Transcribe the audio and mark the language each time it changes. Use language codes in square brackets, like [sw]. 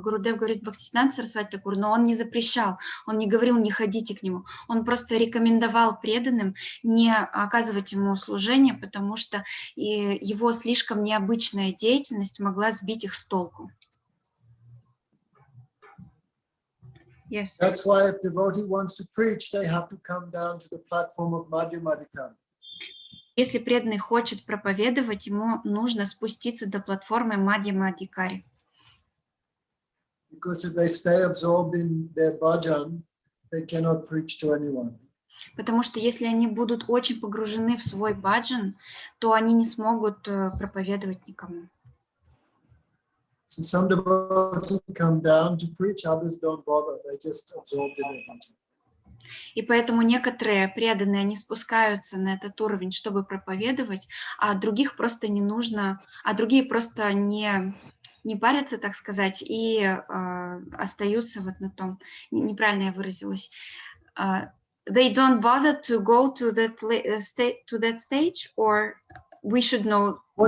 [ru] Гурудев говорит Бхактисиданта Сарасвати Такур, но он не запрещал, он не говорил не ходите к нему, он просто рекомендовал преданным не оказывать ему служение, потому что его слишком необычная деятельность могла сбить их с толку. [en] Yes. That's why if devotee wants to preach, they have to come down to the platform of Madhyamadikara. [ru] Если преданный хочет проповедовать, ему нужно спуститься до платформы Мадья-Мадикари. [en] Because if they stay absorbed in their bhajan, they cannot preach to anyone. [ru] Потому что если они будут очень погружены в свой баджан, то они не смогут проповедовать никому. [en] So some devotees come down to preach, others don't bother. They just absorb in their bhajan. [ru] И поэтому некоторые преданные, они спускаются на этот уровень, чтобы проповедовать, а других просто не нужно, а другие просто не парятся, так сказать, и остаются вот на том, неправильно я выразилась. [en] They don't bother to go to that stage, or we should know